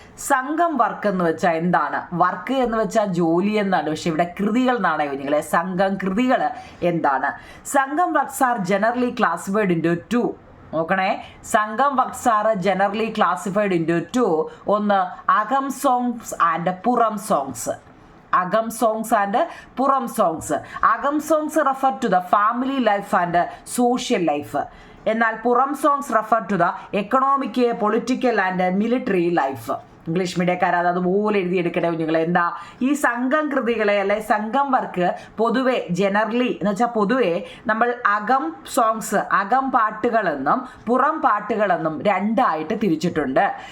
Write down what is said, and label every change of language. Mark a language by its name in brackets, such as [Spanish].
[Malayalam] സംഘം വർക്ക് എന്ന് വെച്ചാൽ എന്താണ്? വർക്ക് എന്ന് വെച്ചാൽ ജോലി എന്നാണ്, പക്ഷെ ഇവിടെ കൃതികൾ എന്നാണ് നിങ്ങളെ. സംഘം കൃതികൾ എന്താണ്? [English] Sangam works are generally classified into 2. നോക്കണേ, Sangam works are generally classified into 2. ഒന്ന് Agam songs and Puram songs. Agam songs and Puram songs. Agam songs refer to the family life and social life. എന്നാൽ Puram songs refer to the economic, political and military life. [Malayalam] English മീഡിയക്കാർ അതുപോലെ എഴുതിയെടുക്കട്ടെ നിങ്ങൾ. എന്താ ഈ സംഘം കൃതികളെ അല്ലെ സംഘം വർക്ക് പൊതുവെ ജനറലി എന്ന് വെച്ചാൽ പൊതുവെ നമ്മൾ അകം സോങ്സ്, അകം പാട്ടുകളെന്നും പുറം പാട്ടുകളെന്നും രണ്ടായിട്ട് തിരിച്ചിട്ടുണ്ട്.